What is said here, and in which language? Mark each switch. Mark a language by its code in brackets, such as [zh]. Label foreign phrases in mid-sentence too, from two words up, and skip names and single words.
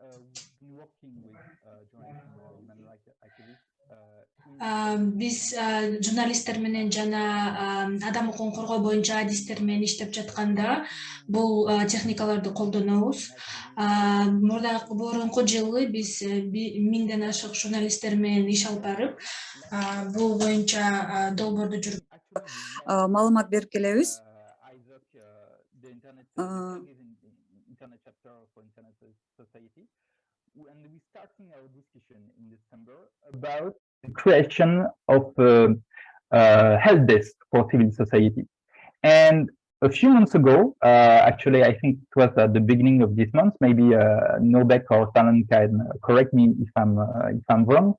[ky] Биз журналисттер менен жана адам укугун коргоо боюнча адистер менен иштеп жатканда бул техникаларды колдонобуз. Мурунку жылы биз 1000ден ашык журналисттер менен иш алып барып, бул боюнча долбоорду жүрүп маалымат берип келебиз. [en] The creation of a help desk for civil society. And a few months ago, actually, I think it was at the beginning of this month, maybe Nobek or Talon can correct me if I'm wrong.